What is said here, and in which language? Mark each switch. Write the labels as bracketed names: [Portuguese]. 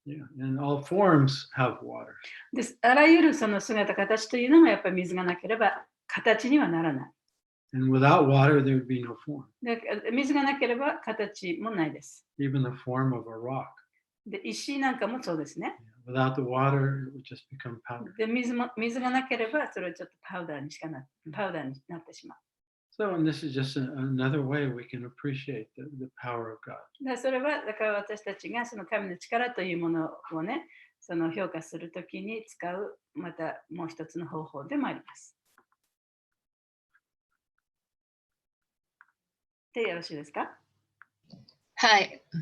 [English] Yeah, and all forms have water. [Japanese] です。あらゆるその姿形というのもやっぱり水がなければ形にはならない。 [English] And without water, there would be no form. [Japanese] で水がなければ形もないです。 [English] Even the form of a rock. [Japanese] で石なんかもそうですね。 [English] Without the water, it would just become powder. [Japanese] で水がなければそれはちょっとパウダーになってしまう。 [English] So, and this is just another way we can appreciate the power of God. [Japanese] でそれはだから私たちがその神の力というものをね、その評価するときに使うまたもう一つの方法でもあります。でよろしいですか？はい。